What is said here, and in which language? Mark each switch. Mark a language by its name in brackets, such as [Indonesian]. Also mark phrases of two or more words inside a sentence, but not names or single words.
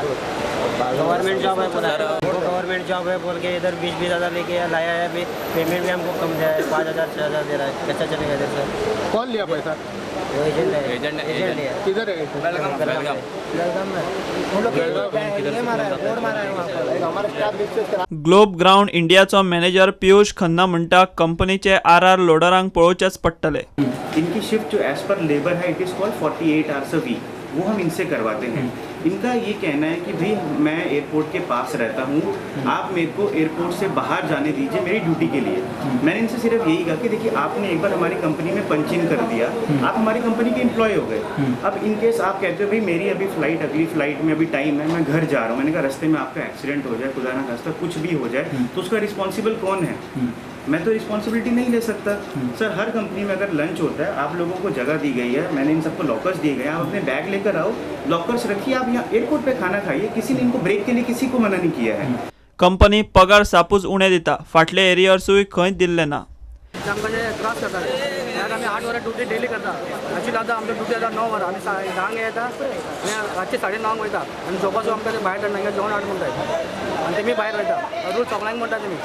[Hindi] गवर्नमेंट जॉब है, गवर्नमेंट जॉब है बोल के इधर 20,000 लेके लाया है। अभी पेमेंट भी हमको कम दिया है, 5,000 6,000 दे रहा है। कैसा चलेगा इधर सर? कौन लिया पैसा? वो एजेंट है, एजेंट लिया। किधर है? बेलगाम में हम लोग ये मारा है, बोर्ड मारा है वहाँ पर। हमारे स्टाफ लिस्ट [Konkani] ग्लोब ग्राउंड इंडियाचो मॅनेजर पियुष खन्ना म्हणटा कंपनीचे आर लोडरांक पळोवचेच पडटले। [Hindi] इनकी शिफ्ट जो एज पर लेबर है [English] It is called 48 hours a week, [Hindi] वो हम इनसे करवाते हैं। इनका ये कहना है कि भाई मैं एयरपोर्ट के पास रहता हूँ, आप मेरे को एयरपोर्ट से बाहर जाने दीजिए मेरी ड्यूटी के लिए। मैंने इनसे सिर्फ यही कहा कि देखिए आपने एक बार हमारी कंपनी में पंच इन कर दिया, आप हमारी कंपनी के एम्प्लॉय हो गए। अब [English] in case [Hindi] आप कहते हो भाई मेरी अभी फ्लाइट, अगली फ्लाइट में अभी टाइम है, मैं घर जा रहा हूँ, मैंने कहा रास्ते में आपका एक्सीडेंट हो जाए, खुदा ना खास्ता कुछ भी हो जाए, तो उसका रिस्पॉन्सिबल कौन है? मैं तो रिस्पॉन्सिबिलिटी नहीं ले सकता। सर हर कंपनी में अगर लंच होता है, आप लोगों को जगह दी गई है, मैंने इन सबको लॉकर्स दिए गए हैं, आप अपने बैग लेकर आओ, लॉकर्स रखिए, आप यहाँ एयरपोर्ट पे खाना खाइए। किसी ने इनको ब्रेक के लिए किसी को मना नहीं किया है। [Konkani] कंपनी पगार सापूच उणे दिता, फाटले एरियर्सूय खंय दिल्ले ना। आमकां जे त्रास करता त्यात आमी 8 वरां ड्युटी डेली करता। ॲक्च्युली आतां आमची ड्युटी आतां 9 वरां, आमी 10 येता आनी रातचे 9:30 वयता आनी झोपासून आमकां ते भायर धाडना, जेवण हाड म्हणटात आनी तेमी भायर वयता, रूल सगळ्यांक म्हणटा तेमी।